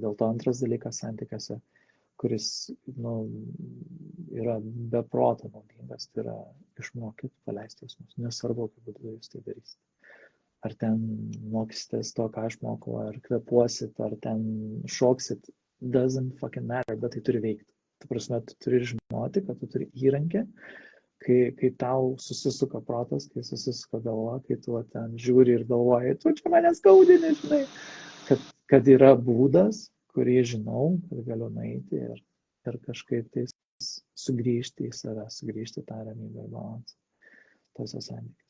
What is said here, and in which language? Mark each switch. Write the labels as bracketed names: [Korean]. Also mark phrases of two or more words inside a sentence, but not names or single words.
[Lithuanian] Dėl to antras dalykas santykiuose, kuris, nu, yra be proto naudingas, tai yra išmokyti paleisti jausmus. Nesvarbu, kaip būdu jūs tai darysite. Ar ten mokysitės to, ką aš mokau, ar kvepuosit, ar ten šoksit, [English] doesn't fucking matter, [Lithuanian] bet tai turi veikti. Tu prasme, tu turi žinoti, kad tu turi įrankį, kai tau susisuka protas, kai susisuka galva, kai tu ten žiūri ir galvoji, tu čia mane skaudini, žinai, kad yra būdas, kurį žinau, kad galiu nueiti ir kažkaip tai sugrįžti į save, sugrįžti tą ramybę ir balansą tose santykiuose.